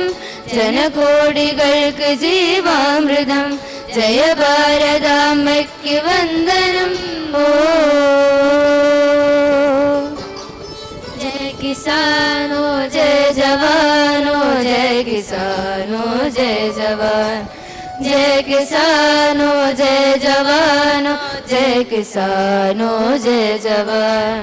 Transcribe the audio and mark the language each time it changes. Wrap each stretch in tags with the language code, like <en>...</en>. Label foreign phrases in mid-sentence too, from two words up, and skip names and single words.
<ml>ജനകോടികൾക്ക് ജീവാമൃതം ജയ ഭാരതാംബയ്ക്ക് വന്ദനം.</ml> <hi>ओ जय किसानो जय जवानो जय किसानो जय जवान. जय किसानो जय जवानो जय किसानो जय जवान.</hi>